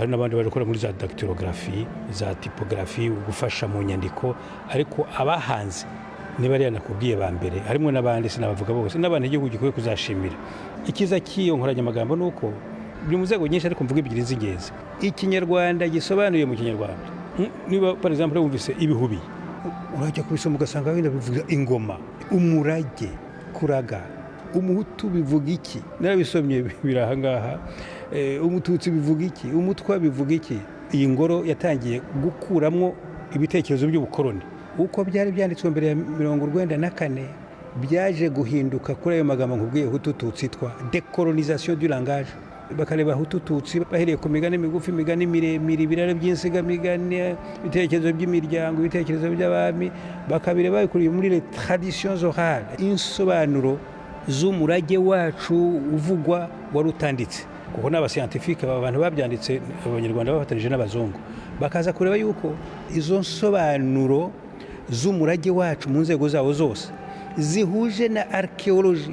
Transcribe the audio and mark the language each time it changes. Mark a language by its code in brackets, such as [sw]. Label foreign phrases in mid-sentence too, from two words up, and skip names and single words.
[rw] Hari n'abandi baje gukora muri za dactylographie, za typographie, gufasha mu nyandiko. Ariko abahanze niba ari nakubwiye ba mbere, harimo n'abandi sinabavuga bose, n'abandi igihugu gikwiye kuzashimira. Ikiza cy'iyo nkoranyamagambo nuko biri mu nzego nyinshi, ariko mvuga ebyiri z'ingenzi. Ikinyarwanda gisobanuye mu Kinyarwanda, niba [fr] par exemple [rw] wumvise ibihubi, urajya kubisoma ugasanga wenda bivuga ingoma, umurage, kuraga. Umuhutu bivuga iki? Narabisomye biraha ngaha. Umututsi bivuga iki? Umutwa bivuga iki? Iyi ngoro yatangiye gukuramwo ibitekerezo by'ubukoroni. Uko byari byanditswe mbere ya 1994 byaje guhinduka kuri ayo magambo nkubwiye Hutu Tutsi, twa [fr] décolonisation du langage. [rw] Bakareba Hutu Tutsi bahereye ku migani migufi, migani miremire, ibiraro by'insigamigani, ibitekerezo by'imiryango, ibitekerezo by'abami, bakabireba babikuriye muri [fr] les traditions orales, [rw] insobanuro z'umurage wacu uvugwa wari utanditse. Kuko n'abascientifique abantu babyanditse, Abanyarwanda bafatanije n'abazungu, bakaza kureba yuko izo nsobanuro z'umurage wacu mu nzego zawo zose zihuje na archaeology.